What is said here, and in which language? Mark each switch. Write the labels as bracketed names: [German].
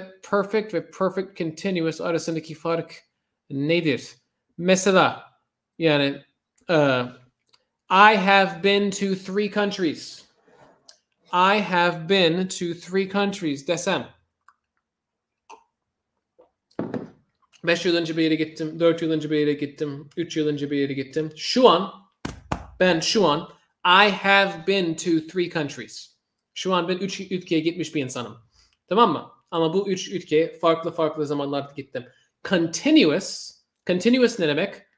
[Turkish] Perfect ve perfect continuous arasındaki fark nedir? Mesela yani [English] I have been to 3 countries. I have been to 3 countries [Turkish] desem 5 yıl önce bir yere gittim, 4 yıl önce bir yere gittim, 3 yıl önce bir yere gittim. Şu an [English] I have been to 3 countries. [Turkish] Şu an ben 3 ülkeye gitmiş bir insanım. Tamam mı? Ama bu 3 ülkeye farklı zamanlarda gittim. Continuous ne demek?